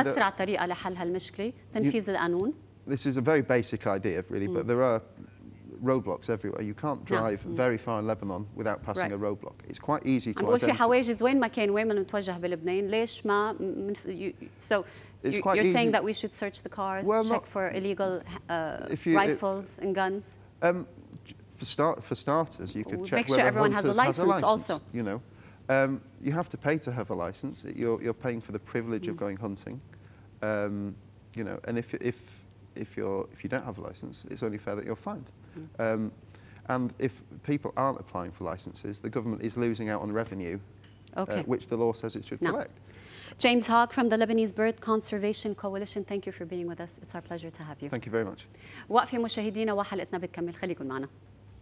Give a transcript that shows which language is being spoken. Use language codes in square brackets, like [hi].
[ar] أسرع طريقة لحل هالمشكلة تنفيذ القانون. [en] This is a very basic idea, really, but there are roadblocks everywhere. You can't drive very far in Lebanon without passing a roadblock. It's quite easy to identify. [ar] في حواجز وين ما كان وين ما نتوجه بلبنان ليش ما [en] so you're saying that we should search the cars, check for illegal rifles and guns. For starters, you could check make sure whether everyone has a hunters license also. You know, you have to pay to have a license. You're paying for the privilege of going hunting. You know, and if you don't have a license, it's only fair that you're fined. And if people aren't applying for licenses, the government is losing out on revenue, which the law says it should collect. James Hogg from the Lebanese Bird Conservation Coalition, thank you for being with us. It's our pleasure to have you. Thank you very much. [ar] وقفة مشاهدينا وحلقتنا بتكمل، خليكم معنا.